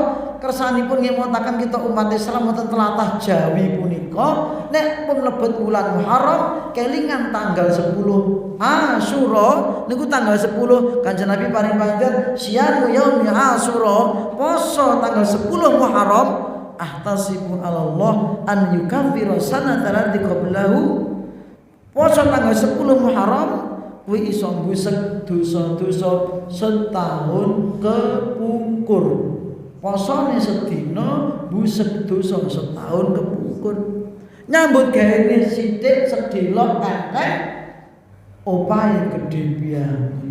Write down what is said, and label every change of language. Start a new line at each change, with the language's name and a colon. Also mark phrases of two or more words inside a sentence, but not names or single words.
Javanese: Kersanipun ngemotaken kita umat Islam wonten tlatah Jawi punika nek pun mlebet wulan Muharram kelingan tanggal 10 Asyura niku tanggal 10 Kanjeng Nabi paring panjenengan
Arabic: صيام يوم عاشوراء
Javanese: poso tanggal 10 Muharram
Arabic: أحتسب الله أن يكفر سنة قبله
Javanese: poso tanggal 10 Muharram kuwi iso mbusek dosa-dosa setahun kepungkur. Posone sedina mbusek dosa setahun kepungkur. Nyambut gawe sithik sedelok akeh opahe gedhe pian.